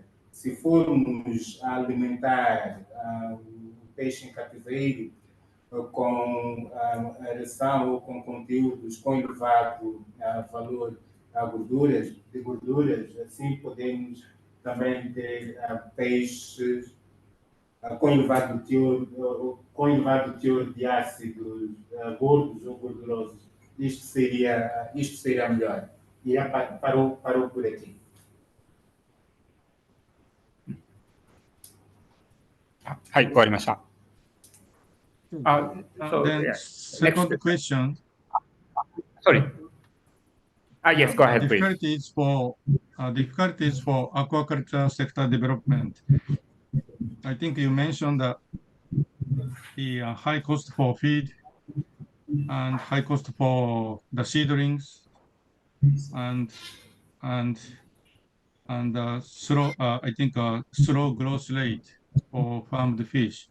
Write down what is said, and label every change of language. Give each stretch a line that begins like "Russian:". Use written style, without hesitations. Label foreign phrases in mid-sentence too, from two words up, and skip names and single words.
Portuguese: Se formos a alimentar o peixe em cativeiro com a ração ou com conteúdos com elevado valor de gorduras, assim podemos também ter peixes com elevado teor de ácidos gordos ou gordurosos. Isto seria melhor. E parou por aqui.
Japanese: Hai, 終わりました。
English: Then second question. Sorry. Yes, go ahead, please. Difficulties for aquaculture sector development. I think you mentioned that the high cost for feed and high cost for the seedlings and and slow, I think, slow growth rate for farmed fish.